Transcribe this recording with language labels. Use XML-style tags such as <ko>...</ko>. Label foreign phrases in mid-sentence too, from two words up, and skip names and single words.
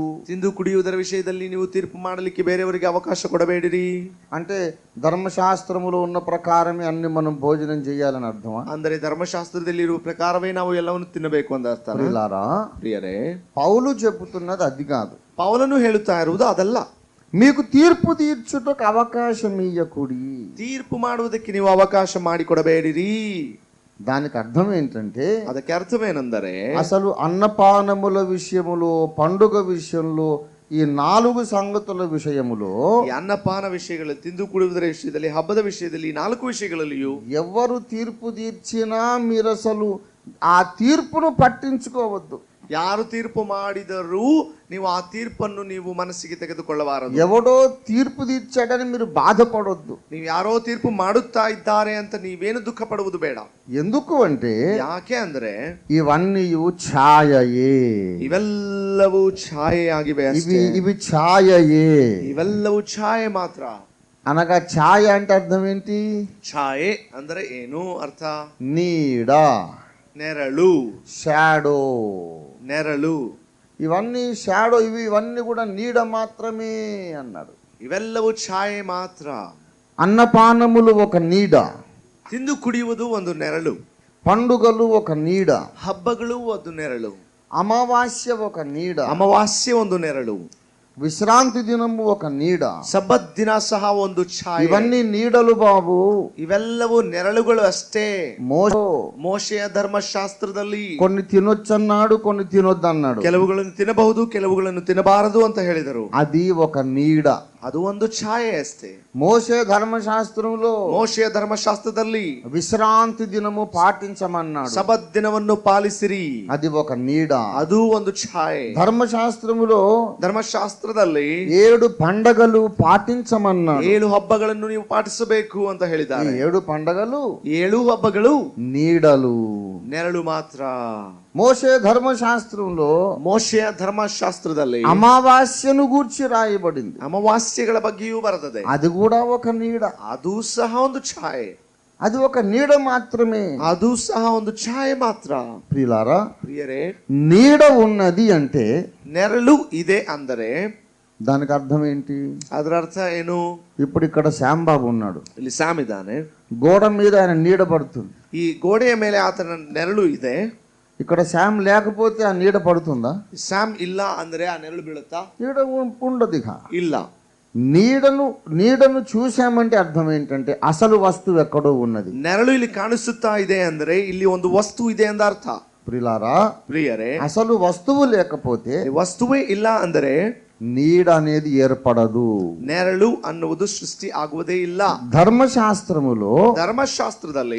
<kn>ತಿಂದು ಕುಡಿಯುವುದರ ವಿಷಯದಲ್ಲಿ ನೀವು ತೀರ್ಪು ಮಾಡಲಿಕ್ಕೆ ಬೇರೆಯವರಿಗೆ ಅವಕಾಶ ಕೊಡಬೇಡಿರಿ.</kn> <te>అంటే ధర్మశాస్త్రములో ఉన్న ప్రకారమే అన్ని మనం భోజనం చేయాలని అర్థమా?</te> <kn>ಅಂದರೆ ಧರ್ಮಶಾಸ್ತ್ರದಲ್ಲಿ ಇರುವ ಪ್ರಕಾರವೇ ನಾವು ಎಲ್ಲವನ್ನು ತಿನ್ನಬೇಕು ಅಂತ ಅರ್ಥ. ಪ್ರಿಯರೇ,</kn> <te>పౌలు చెబుతున్నది అది కాదు.</te> <kn>ಪೌಲನು ಹೇಳುತ್ತಾ ಇರುವುದು ಅದಲ್ಲ.</kn> <te>మీకు తీర్పు తీర్చుటకు అవకాశం ఇయ్యకుడి.</te> <kn>ತೀರ್ಪು ಮಾಡುವುದಕ್ಕೆ ನೀವು ಅವಕಾಶ ಮಾಡಿಕೊಡಬೇಡಿರಿ.</kn> <te>దానికి అర్థం ఏంటంటే,</te> <kn>ಅದಕ್ಕೆ ಅರ್ಥವೇನೆಂದರೆ</kn> <te>అసలు అన్నపానముల విషయములో, పండుగ విషయంలో, ఈ 4 సంగతుల విషయములో,</te> <kn>ಈ ಅನ್ನಪಾನ ವಿಷಯಗಳಲ್ಲಿ, ತಿಂದು ಕುಡಿಯುವುದರ ವಿಷಯದಲ್ಲಿ, ಹಬ್ಬದ ವಿಷಯದಲ್ಲಿ, 4 ವಿಷಯಗಳಲ್ಲಿಯೂ</kn> <te>ఎవరు తీర్పు తీర్చినా మీరు అసలు ఆ తీర్పును పట్టించుకోవద్దు.</te> <kn>ಯಾರು ತೀರ್ಪು ಮಾಡಿದರೂ ನೀವು ಆ ತೀರ್ಪನ್ನು ನೀವು ಮನಸ್ಸಿಗೆ ತೆಗೆದುಕೊಳ್ಳಬಾರದು.</kn> <te>ఎవడో తీర్పు తీర్చాడని మీరు బాధపడొద్దు.</te> <kn>ನೀವು ಯಾರೋ ತೀರ್ಪು ಮಾಡುತ್ತಾ ಇದ್ದಾರೆ ಅಂತ ನೀವೇನು ದುಃಖ ಪಡುವುದು ಬೇಡ.</kn> <te>ఎందుకు అంటే,</te> <kn>ಯಾಕೆ ಅಂದ್ರೆ</kn> <te>ఇవన్నీ ఛాయయే.</te> <kn>ಇವೆಲ್ಲವೂ ಛಾಯೆಯಾಗಿವೆ ಅಷ್ಟೇ.</kn> <te>ఇవి ఛాయయే.</te> <kn>ಇವೆಲ್ಲವೂ ಛಾಯೆ ಮಾತ್ರ.</kn> <te>అనగా ఛాయ అంటే అర్థం ఏంటి?</te> <kn>ಛಾಯೆ ಅಂದ್ರೆ ಏನು ಅರ್ಥ?</kn> <te>నీడ,</te> <kn>ನೆರಳು,</kn> <te>షాడో.</te> <kn>ನೆರಳು.</kn> <te>ఇవన్నీ షాడో, ఇవన్నీ కూడా నీడ మాత్రమే అన్నాడు.</te> <kn>ಇವೆಲ್ಲವೂ ಛಾಯೆ ಮಾತ್ರ.</kn> <te>అన్నపానములు ఒక నీడ,</te> <kn>ತಿಂದು ಕುಡಿಯುವುದು ಒಂದು ನೆರಳು,</kn> <te>పండుగలు ఒక నీడ,</te> <kn>ಹಬ್ಬಗಳು ಒಂದು ನೆರಳು,</kn> <te>అమావాస్య ఒక నీడ,</te> <kn>ಅಮಾವಾಸ್ಯೆ ಒಂದು ನೆರಳು,</kn> <te>విశ్రాంతి దినము ఒక నీడ.</te> <kn>ಸಬ್ಬತ್ ದಿನ ಸಹ ಒಂದು ಛಾಯೆ.</kn> <te>ఇవన్నీ నీడలు బాబు.</te> <kn>ಇವೆಲ್ಲವೂ ನೆರಳುಗಳು ಅಷ್ಟೇ. ಮೋಶೆಯ ಧರ್ಮಶಾಸ್ತ್ರದಲ್ಲಿ</kn> <te>కొన్ని తినొచ్చన్నాడు, కొన్ని తినొద్దన్నాడు.</te> <kn>ಕೆಲವುಗಳನ್ನು ತಿನ್ನಬಹುದು, ಕೆಲವುಗಳನ್ನು ತಿನ್ನಬಾರದು ಅಂತ ಹೇಳಿದರು.</kn> <te>అది ఒక నీడ,</te> <kn>ಅದು ಒಂದು ಛಾಯೆ ಅಷ್ಟೇ.</kn> <te>మోషే ధర్మశాస్త్రంలో</te> <kn>ಮೋಶೆಯ ಧರ್ಮಶಾಸ್ತ್ರದಲ್ಲಿ</kn> <te>విశ్రాంతి దినము పాటించమన్నాడు.</te> <kn>ಸಬ್ಬತ್ ದಿನವನ್ನು ಪಾಲಿಸಿರಿ.</kn> <te>అది ఒక నీడ,</te> <kn>ಅದು ಒಂದು ಛಾಯೆ.</kn> <te>ధర్మశాస్త్రములో</te> <kn>ಧರ್ಮಶಾಸ್ತ್ರದಲ್ಲಿ</kn> <te>7 పండగలు పాటించమన్నాడు.</te> <kn>7 ಹಬ್ಬಗಳನ್ನು ನೀವು ಪಾಟಿಸಬೇಕು ಅಂತ ಹೇಳಿದ್ದಾರೆ.</kn> <te>7 పండగలు,</te> <kn>7 ಹಬ್ಬಗಳು</kn> <te>నీడలు,</te> <kn>ನೆರಳು ಮಾತ್ರ.</kn> <te>మోషే ధర్మశాస్త్రంలో</te> <kn>ಮೋಶೆಯ ಧರ್ಮಶಾಸ್ತ್ರದಲ್ಲಿ</kn> <te>అమావాస్యను గూర్చి రాయబడింది.</te> <kn>ಅಮಾವಾಸ್ಯೆಗಳ ಬಗ್ಗೆಯೂ ಬರ್ತದೆ.</kn> <te>అది కూడా ఒక నీడ.</te> <kn>ಅದು ಸಹ ಒಂದು ಛಾಯೆ.</kn> <te>అది ఒక నీడ మాత్రమే.</te> <kn>ಅದು ಸಹ ಒಂದು ಛಾಯೆ ಮಾತ್ರ.</kn> <te>ప్రియులారా,</te> <kn>ಪ್ರಿಯರೇ,</kn> <te>నీడ ఉన్నది అంటే</te> <kn>ನೆರಳು ಇದೆ ಅಂದರೆ</kn> <te>దానికి అర్థం ఏంటి?</te> <kn>ಅದರ ಅರ್ಥ ಏನು?</kn> <te>ఇప్పుడు ఇక్కడ శ్యాంబాబు ఉన్నాడు,</te> <kn>ಇಲ್ಲಿ ಸ್ಯಾಮ್ ಇದ್ದಾನೆ.</kn> <te>గోడ మీద ఆయన నీడ పడుతుంది.</te> <kn>ಈ ಗೋಡೆಯ ಮೇಲೆ ಆತನ ನೆರಳು ಇದೆ.</kn> <te>ఇక్కడ శ్యామ్ లేకపోతే ఆ నీడ పడుతుందా?</te> <kn>ಸ್ಯಾಮ್ ಇಲ್ಲ ಅಂದ್ರೆ ಆ ನೆರಳು ಬೀಳುತ್ತಾ?</kn> <te>నీడ ఉండదు. ఇక</te> <kn>ಇಲ್ಲ.</kn> <te>నీడను చూసామంటే అర్థం ఏంటంటే అసలు వస్తువు ఎక్కడో ఉన్నది.</te> <kn>ನೆರಳು ಇಲ್ಲಿ ಕಾಣಿಸುತ್ತಾ ಇದೆ ಅಂದ್ರೆ ಇಲ್ಲಿ ಒಂದು ವಸ್ತು ಇದೆ ಎಂದ ಅರ್ಥ.</kn> <te>ప్రియులారా,</te> <kn>ಪ್ರಿಯರೇ,</kn> <te>అసలు వస్తువు లేకపోతే</te> <kn>ವಸ್ತುವೇ ಇಲ್ಲ ಅಂದರೆ</kn> <te>నీడ అనేది ఏర్పడదు.</te> <kn>ನೆರಳು ಅನ್ನುವುದು ಸೃಷ್ಟಿ ಆಗುವುದೇ ಇಲ್ಲ.</kn> <te>ధర్మశాస్త్రములో</te> <kn>ಧರ್ಮಶಾಸ್ತ್ರದಲ್ಲಿ</kn>